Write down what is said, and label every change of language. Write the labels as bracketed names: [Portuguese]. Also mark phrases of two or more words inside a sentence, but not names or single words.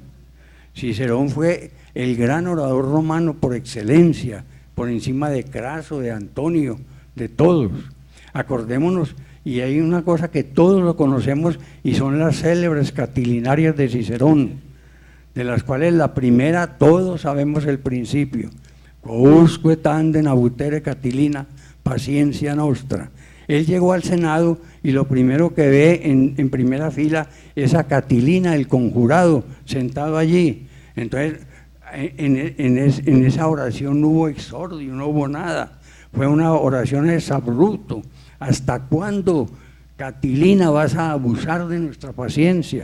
[Spanish] Cicerón fue el gran orador romano por excelencia, por encima de Craso, de Antonio, de todos. Acordémonos, y hay una cosa que todos lo conocemos y son las célebres catilinarias de Cicerón, de las cuales la primera todos sabemos el principio: [Latin] quousque tandem abutere Catilina, paciencia nostra. [Spanish] Él llegó al Senado y lo primero que ve en primera fila es a Catilina, el conjurado, sentado allí. Entonces, en esa oración no hubo exordio, no hubo nada. Fue una oración exabrupto. ¿Hasta cuándo, Catilina, vas a abusar de nuestra paciencia?